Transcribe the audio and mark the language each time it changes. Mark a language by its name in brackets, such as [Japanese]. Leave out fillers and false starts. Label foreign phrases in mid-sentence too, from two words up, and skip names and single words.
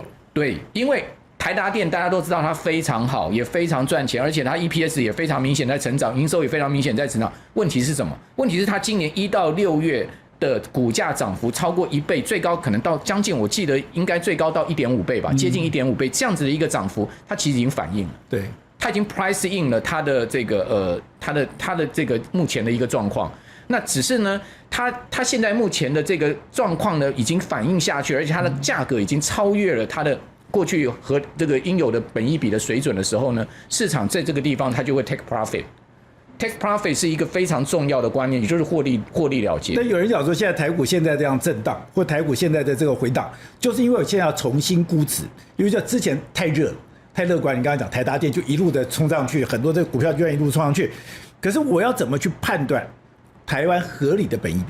[Chinese] 對，因為台達電大家都知道它非常好，也非常賺錢，而且它 EPS 也非常明顯在成長，營收也非常明顯在成長。問題是什麼？問題是它今年1到6月的股價漲幅超過1倍，最高可能到將近，我記得應該最高到1.5倍吧，接近1.5倍这樣子的一個漲幅，它其實已經反映了。對，它已經 [English] price in [Chinese] 了它的這個它的這個目前的一個狀況。那只是呢，它現在目前的這個狀況呢，已經反映下去，而且它的價格已經超越了它的過去和這個應有的本益比的水準的時候呢，市場在這個地方它就會 [English] take profit。 take profit [Chinese] 是一個非常重要的觀念，也就是獲利了結。那有人講說，現在台股現在這樣震盪，或台股現在的這個回檔，就是因為我現在要重新估值，因為之前太熱、太樂觀。你剛才講台達電就一路的衝上去，很多這個股票居然一路衝上去，可是我要怎麼去判斷台灣合理的本益比？